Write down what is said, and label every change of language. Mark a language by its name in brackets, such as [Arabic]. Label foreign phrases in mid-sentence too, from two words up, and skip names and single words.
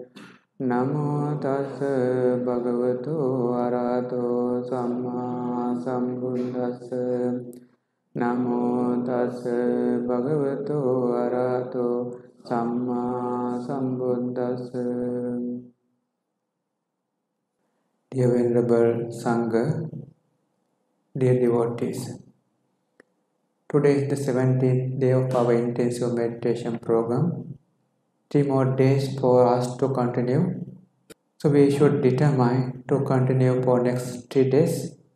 [Pali] Namo tassa bhagavato arahato samma sambuddhassa. Namo tassa bhagavato arahato samma sambuddhassa. [English] Dear Venerable Sangha, dear devotees, today is the 17th day of our intensive meditation program. 3 more days for us to continue. So we should determine to continue for next 3 days.